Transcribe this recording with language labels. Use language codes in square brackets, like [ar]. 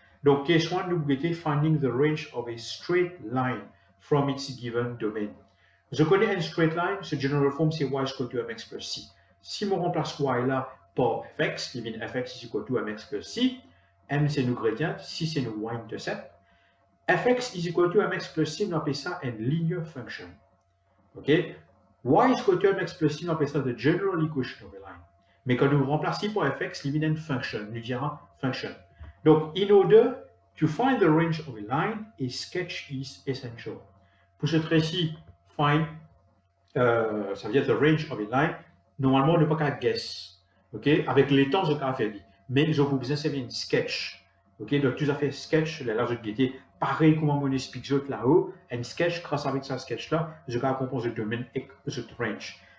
[en] Donc, case 1, [fr] nous pouvons [en] finding the range of a straight line from its given domain. [fr] Je connais un [en] straight line, ce general form c'est y is equal to mx plus c. [fr] Si je remplace y là par fx, qui vient fx is equal to mx plus c, m c'est nos gradient, c c'est nos y intercept. [en] fx is equal to mx plus c, [fr] on appelle ça une [en] linear function. OK? Y is equal to mx plus c, [fr] on appelle ça [en] the general equation of a line. [fr] Mais quand nous remplaçons pour fx, il y a une function, nous dirons function. [en] Donc, in order to find the range of a line, a sketch is essential. [fr] Pour ce trait-ci, find, ça veut dire [en] the range of a line, [fr] normalement, on ne peut pas guess. OK? Avec les temps, je peux faire. Mais je vous besoin de faire une sketch. OK? Donc, tu as fait sketch, là, je vais pareil comme on explique là-haut, un sketch, grâce avec ce sketch-là, je vais composer le domaine et le range.